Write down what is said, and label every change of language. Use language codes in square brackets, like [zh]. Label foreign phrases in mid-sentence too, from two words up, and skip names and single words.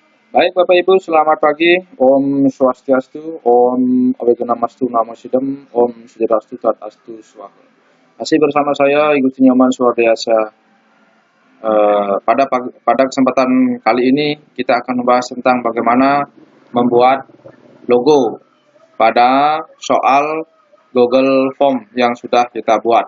[id] Baik Bapak Ibu, selamat pagi. [sa] Om Swastiastu, Om Aweganamastu Namo Sidem, Om Sejarastu Tatastu Swaha. [id] Masih bersama saya Igu Tinyoman Swardiasa. Pada kesempatan kali ini kita akan membahas tentang bagaimana membuat logo pada soal Google Form yang sudah kita buat.